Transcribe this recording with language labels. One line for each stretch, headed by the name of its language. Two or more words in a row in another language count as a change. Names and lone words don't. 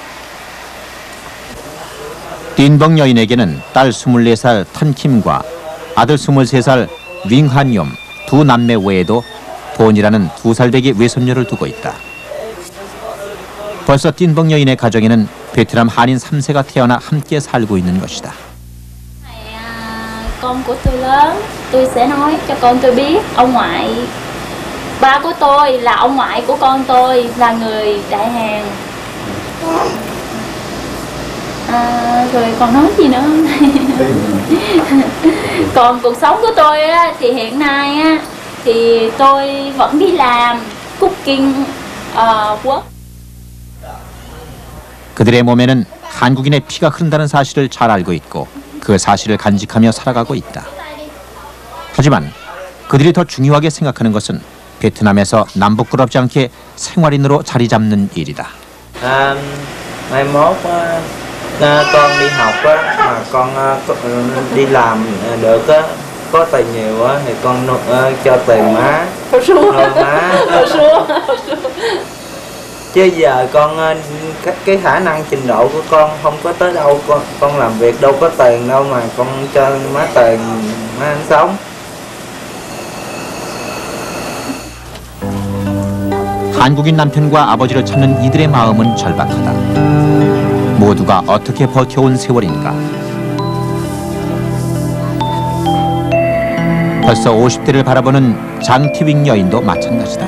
Korean: 띵벙 여인에게는 딸 24살 탄킴과 아들 23살 윙한욤 두 남매 외에도 본이라는 2살배기 외손녀를 두고 있다. 벌써 띵벙 여인의 가정에는 베트남 한인 3세가 태어나 함께 살고 있는 것이다.
Vietnamese: Con của tôi lớn, tôi sẽ nói cho con tôi biết ông ngoại, ba của tôi là ông ngoại của con tôi là người Đại Hàn. Rồi còn nói gì nữa không? Còn cuộc sống của tôi á, thì hiện nay á, thì tôi vẫn đi làm
English: cooking work.
Korean: 그들의 몸에는 한국인의 피가 흐른다는 사실을 잘 알고 있고 그 사실을 간직하며 살아가고 있다. 하지만 그들이 더 중요하게 생각하는 것은 베트남에서 남부끄럽지 않게 생활인으로 자리 잡는 일이다.
Vietnamese: Mai mốt con đi học á, mà con đi làm được á, có tiền nhiều á thì con cho tiền má. Má. Chứ giờ con cái khả năng trình độ của con không có tới đâu, con làm việc đâu có tiền đâu mà con cho má tiền má ăn sống.
Korean: 한국인 남편과 아버지를 찾는 이들의 마음은 절박하다. 모두가 어떻게 버텨온 세월인가. 벌써 50대를 바라보는 장티윙 여인도 마찬가지다.